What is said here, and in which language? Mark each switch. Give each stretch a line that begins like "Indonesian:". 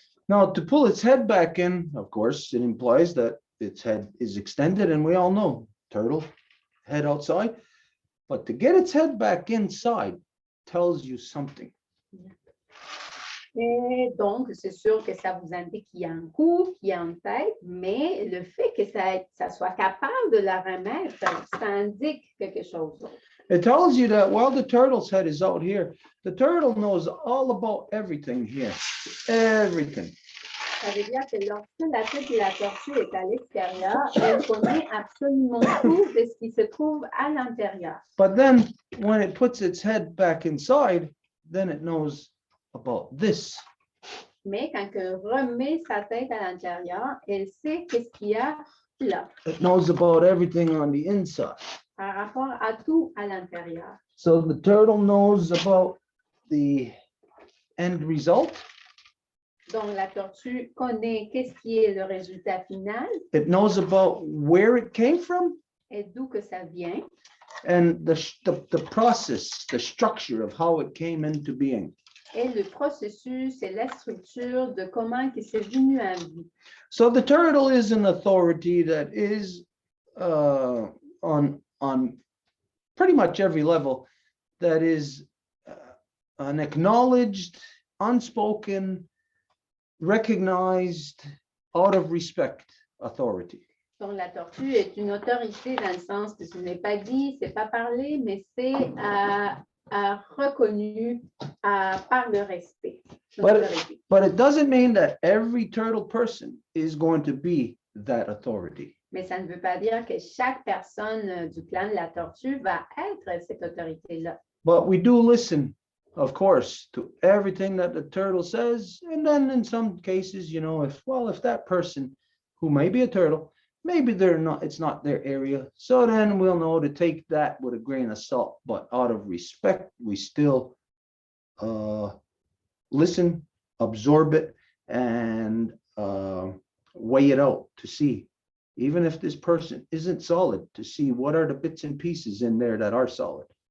English: Now, to pull its head back in, of course, it implies that its head is extended, and we all know turtle, head outside. But to get its head back inside tells you something.
French: Et donc, c'est sûr que ça vous indique qu'il y a un cou, qu'il y a une tête, mais le fait que ça soit capable de la remettre, ça indique quelque chose d'autre.
English: It tells you that while the turtle's head is out here, the turtle knows all about everything here. Everything.
French: Ça veut dire que lorsque la tête de la tortue est à l'extérieur, elle connaît absolument tout de ce qui se trouve à l'intérieur.
English: But then when it puts its head back inside, then it knows about this.
French: Mais quand elle remet sa tête à l'intérieur, elle sait qu'est-ce qu'il y a là,
English: It knows about everything on the inside.
French: par rapport à tout à l'intérieur.
English: So the turtle knows about the end result.
French: Donc, la tortue connaît qu'est-ce qui est le résultat final
English: It knows about where it came from
French: et d'où que ça vient
English: and the process, the structure of how it came into being.
French: et le processus et la structure de comment que c'est venu à vie.
English: So the turtle is an authority that is on pretty much every level, that is an acknowledged, unspoken, recognized, out of respect authority.
French: Donc, la tortue est une autorité dans le sens que ce n'est pas dit, c'est pas parlé, mais c'est reconnu par le respect.
English: But it doesn't mean that every turtle person is going to be that authority.
French: Mais ça ne veut pas dire que chaque personne du clan de la tortue va être cette autorité-là.
English: But we do listen, of course, to everything that the turtle says. And then in some cases, if that person who may be a turtle, maybe it's not their area. So then we'll know to take that with a grain of salt. But out of respect, we still listen, absorb it, and weigh it out to see, even if this person isn't solid, to see what are the bits and pieces in there that are solid.